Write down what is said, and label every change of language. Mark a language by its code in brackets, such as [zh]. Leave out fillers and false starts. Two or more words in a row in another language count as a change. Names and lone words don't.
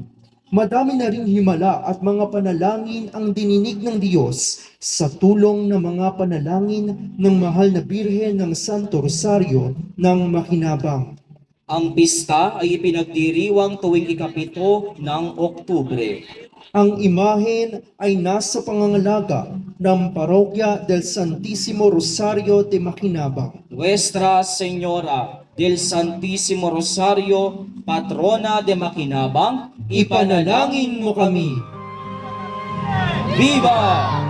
[tl] Madami na ring himala at mga panalangin ang dininig ng Diyos sa tulong ng mga panalangin ng mahal na Birhen ng Santo Rosario ng Makinabang. Ang pista ay ipinagdiriwang tuwing ikapito ng Oktubre. Ang imahen ay nasa pangangalaga ng Parokya del Santísimo Rosario de Makinabang. Nuestra Señora del Santísimo Rosario, [es] patrona de [tl] Makinabang, ipanalangin mo kami. Viva!